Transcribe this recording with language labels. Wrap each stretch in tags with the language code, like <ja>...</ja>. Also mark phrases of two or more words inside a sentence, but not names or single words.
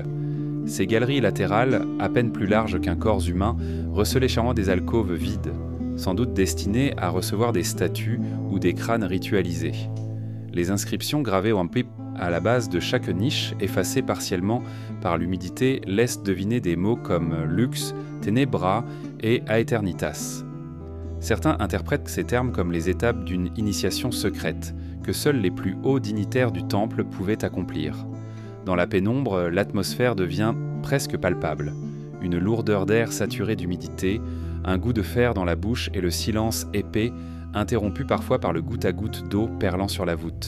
<fr>Ces galeries latérales, à peine plus larges qu'un corps humain, recelaient charmant des alcôves vides, sans doute destinées à recevoir des statues ou des crânes ritualisés. Les inscriptions gravées en pipe à la base de chaque niche, effacées partiellement par l'humidité, laissent deviner des mots comme</fr> <la>lux, tenebra et aeternitas.</la> <fr>Certains interprètent ces termes comme les étapes d'une initiation secrète, que seuls les plus hauts dignitaires du temple pouvaient accomplir. Dans la pénombre, l'atmosphère devient presque palpable. Une lourdeur d'air saturé d'humidité, un goût de fer dans la bouche et le silence épais, interrompu parfois par le goutte-à-goutte d'eau perlant sur la voûte.</fr>